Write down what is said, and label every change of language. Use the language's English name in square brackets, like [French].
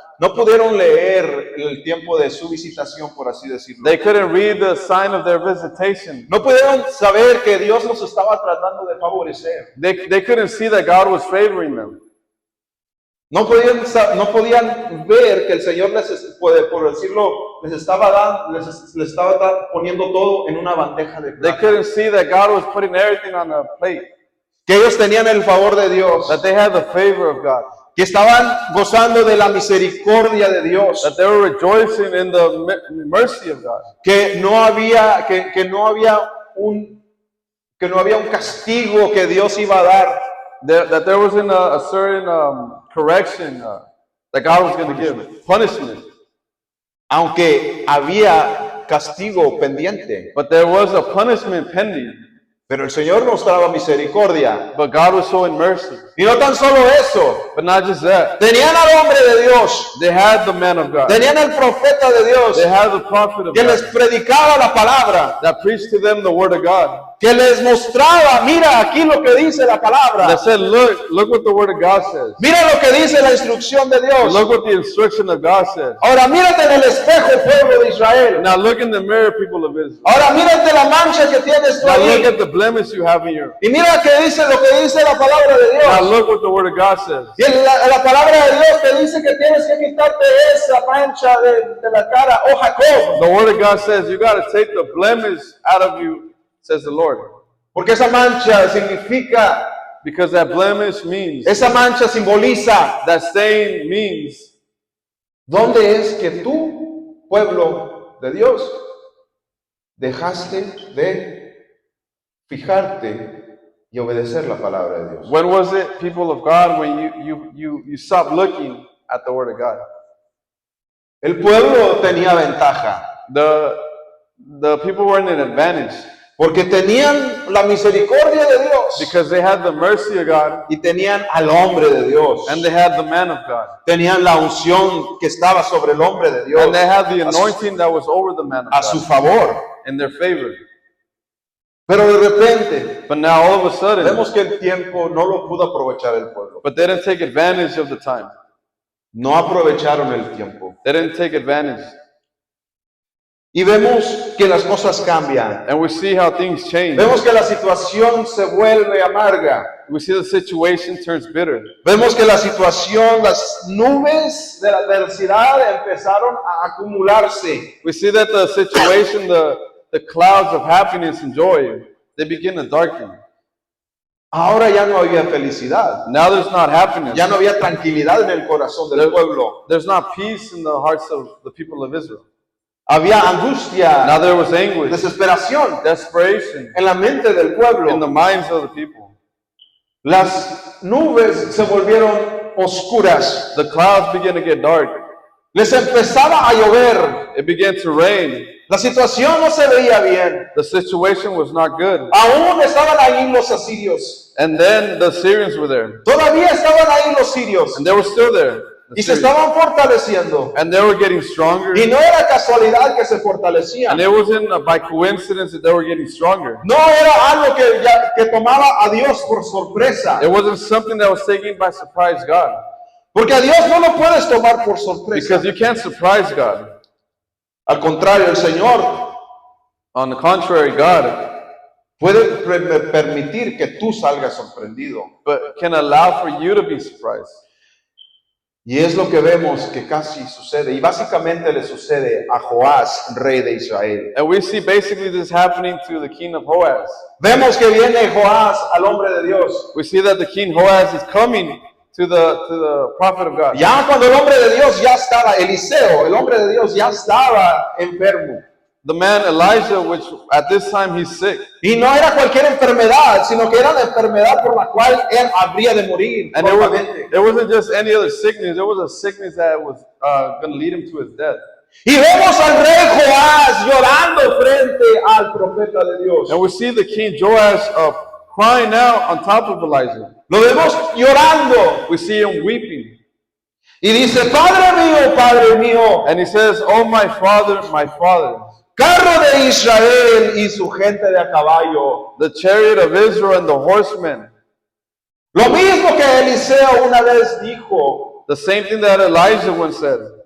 [Spanish] No pudieron leer el tiempo de su visitación, por así decirlo. [English] They couldn't read the sign of their visitation. [Spanish] No pudieron saber que Dios los estaba tratando de favorecer. [English] They couldn't see that God was favoring them. [Spanish] No podían ver que el Señor por decirlo, les estaba poniendo todo en una bandeja de [English] They [Spanish] plata. [English] couldn't see that God was putting everything on a plate. [Spanish] Que ellos tenían el favor de Dios. [English] That they had the favor of God. [Spanish] Que estaban gozando de la misericordia de Dios. [English] That they were rejoicing in the mercy of God. [Spanish] Que no había un castigo que Dios iba a dar. [English] That there wasn't a certain correction that God was going to give. Punishment. [Spanish] Aunque había castigo pendiente. [English] But there was a punishment pending. [Spanish] Pero el Señor mostraba misericordia. [English] But God was showing mercy. [Spanish] Y no tan solo eso. [English] But not just that. [Spanish] Tenían al hombre de Dios. [English] They had the man of God. [Spanish] Tenían al profeta de Dios. [English] They had the prophet of [Spanish] Que les [English] God [Spanish] predicaba la palabra. [English] that preached to them the word of God. [Spanish] que les mostraba, mira aquí lo que dice la palabra. [English] That said, look what the word of God says. [Spanish] Mira lo que dice la instrucción de Dios. [English] Look what the instruction of God says. [Spanish] Ahora mírate en el espejo, pueblo de Israel. [English] Now look in the mirror, people of Israel. [Spanish] Ahora mírate la mancha que tienes tú [English] Now look [Spanish] ahí. [English] at the blemish you have in your. [Spanish] Y mira que dice lo que dice la palabra de [English] Now [Spanish] Dios. [English] look what the word of God says. [Spanish] Y la palabra de Dios te dice que tienes que quitarte esa mancha de la cara, oh Jacob. [English] The word of God says you got to take the blemish out of you, says the Lord. [Spanish] Porque esa mancha significa, [English] Because that blemish means, [Spanish] esa mancha simboliza, [English] that stain means, [Spanish] ¿dónde es que tú, pueblo de Dios, dejaste de fijarte y obedecer la palabra de Dios? [English] when was it, people of God, when you stopped looking at the word of God? [Spanish] El pueblo tenía ventaja, [English] The people were in an advantage [Spanish] porque tenían la misericordia de Dios [English] because they had the mercy of God [Spanish] y tenían al hombre de Dios. [English] and they had the man of God. [Spanish] Tenían la unción que estaba sobre el hombre de Dios [English] And they had the anointing that was over the man of [Spanish] a su [English] God [Spanish] favor. [English] in their favor. [Spanish] Pero de repente [English] But now all of a sudden, [Spanish] vemos que el tiempo no lo pudo aprovechar el pueblo. [English] but they didn't take advantage of the time. [Spanish] No aprovecharon el tiempo. [English] They didn't take advantage. [Spanish] Y vemos que las cosas cambian. [English] And we see how things change. [Spanish] Vemos que la situación se vuelve amarga. [English] We see the situation turns bitter. [Spanish] Vemos que la situación, las nubes de la adversidad empezaron a acumularse. [English] We see that the situation, the clouds of happiness and joy, they begin to darken. [Spanish] Ahora ya no había felicidad. [English] Now there's not happiness. [Spanish] Ya no había tranquilidad en el corazón del pueblo. [English] There's not peace in the hearts of the people of Israel. [Spanish] Había angustia, [English] Now there was anguish, [Spanish] desesperación [English] desperation [Spanish] en la mente del [English] in [Spanish] pueblo. [English] the minds of the people. [Spanish] Las nubes se volvieron oscuras. [English] The clouds began to get dark. [Spanish] Les empezaba a llover. [English] It began to rain. [Spanish] La situación no se veía bien. [English] The situation was not good. [Spanish] Aún estaban ahí los asirios. [English] And then the Syrians were there. [Spanish] Todavía estaban ahí los sirios. [English] And they were still there. The [Spanish] Y se [English] Syrians. [Spanish] estaban fortaleciendo. [English] And they were getting stronger. [Spanish] Y no era casualidad que se fortalecían. [English] And it wasn't by coincidence that they were getting stronger. [Spanish] No era algo que tomaba a Dios por sorpresa. [English] It wasn't something that was taken by surprise God. [Spanish] Porque a Dios no lo puedes tomar por sorpresa. [English] Because you can't surprise God. [Spanish] Al contrario, el Señor [English] On the contrary, God [Spanish] puede permitir que tú salgas sorprendido. [English] but can allow for you to be surprised. [Spanish] Y es lo que vemos que casi sucede. Y básicamente le sucede a Joás, rey de Israel. [English] And we see basically this happening to the king of Joaz. [Spanish] Vemos que viene Joás al hombre de Dios. [English] We see that the king Joaz is coming to the prophet of God. [Spanish] Ya cuando el hombre de Dios ya estaba, Eliseo, el hombre de Dios ya estaba enfermo. [English] The man Elijah, which at this time he's sick. [Spanish] Y no era cualquier enfermedad, sino que era la enfermedad por la cual él habría de morir. [English] And [Spanish] prontamente. [English] it wasn't just any other sickness. It was a sickness that was going to lead him to his death. [Spanish] Y vemos al rey Joás llorando frente al profeta de Dios. [English] And we see the king Joash crying out on top of Elijah. [Spanish] Lo vemos llorando. [English] We see him weeping. [Spanish] Y dice, Padre mío, [English] And he says, "Oh, my father, [Spanish] carro de Israel y su gente de a caballo. [English] the chariot of Israel and the horsemen." [Spanish] Lo mismo que Eliseo una vez dijo. [English] The same thing that Elijah once said.